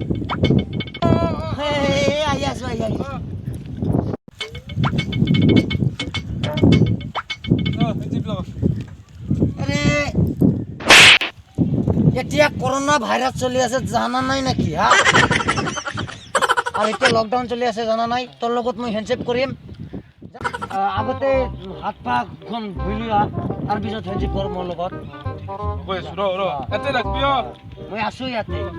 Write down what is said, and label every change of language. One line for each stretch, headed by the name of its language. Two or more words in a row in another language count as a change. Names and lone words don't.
Assamese: হেই আই আছো আরে এতিয়া করোনা ভাইরাস চলি আছে জানা নাই নাকি হা আর এতিয়া লকডাউন চলি আছে জানা নাই তোর লগত মই হ্যান্ডশেক করিম আগতে হাত পা খন ধুইলি আর পিছত হ্যান্ডশেক কর মোর লগত
Bangla: বস র এতে রাখবি
Assamese: মই আছো ইয়াতে